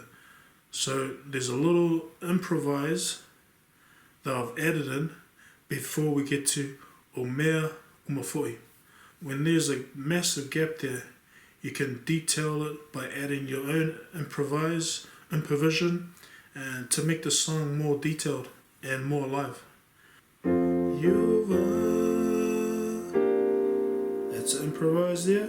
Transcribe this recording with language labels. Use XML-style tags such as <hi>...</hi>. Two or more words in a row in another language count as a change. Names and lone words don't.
<en>So there's a little improvise that I've added in before we get to</en> <sm>o mea mafoi.</sm> <en>When there's a massive gap there, you can detail it by adding your own improvisation and to make the song more detailed and more alive. Ieova. Let's improvise there.</en>